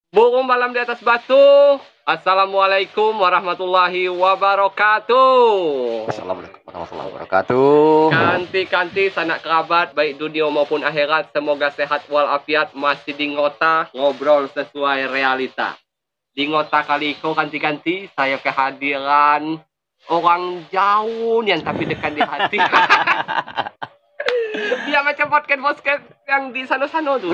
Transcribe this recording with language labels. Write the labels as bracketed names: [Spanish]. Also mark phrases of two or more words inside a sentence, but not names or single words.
[Indonesian] Burung malam di atas batu. [Arabic] السلام عليكم ورحمة الله وبركاته. السلام عليكم ورحمة الله وبركاته. [Indonesian] Kanti-kanti sanak kerabat baik dunia maupun akhirat, semoga sehat walafiat, masih di ngota ngobrol sesuai realita. Di ngota kali ini kanti-kanti saya kehadiran orang jauh yang tapi dekat di hati. Dia macam podcast yang di sana-sana tuh.